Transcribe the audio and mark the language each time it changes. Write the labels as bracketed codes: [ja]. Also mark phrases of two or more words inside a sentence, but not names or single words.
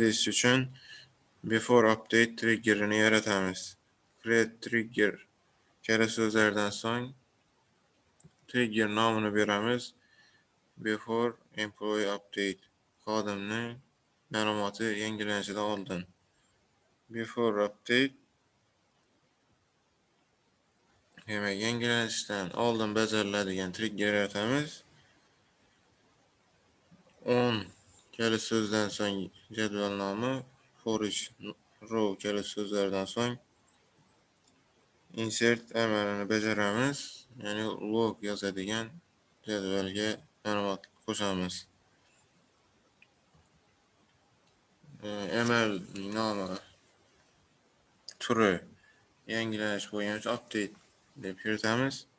[uz] etish uchun [en] before update [uz] triggerini yaratamiz. [en] Create trigger [uz] kala so'zlaridan so'ng trigger nomini beramiz. [en] Before employee update, [uz] xodimning ma'lumoti yangilanishidan oldin. [en] Before update, [uz] demak, yangilanishdan oldin bajariladigan trigger yaratamiz. On kala so'zdan so'ng jadval nomi, [en] for each row [uz] kala so'zlaridan so'ng insert amalini bajaramiz, ya'ni log yozadigan jadvalga ma'lumot qo'shamiz. Amal nomi turi yangilanish bo'lgani uchun update deb kiritamiz.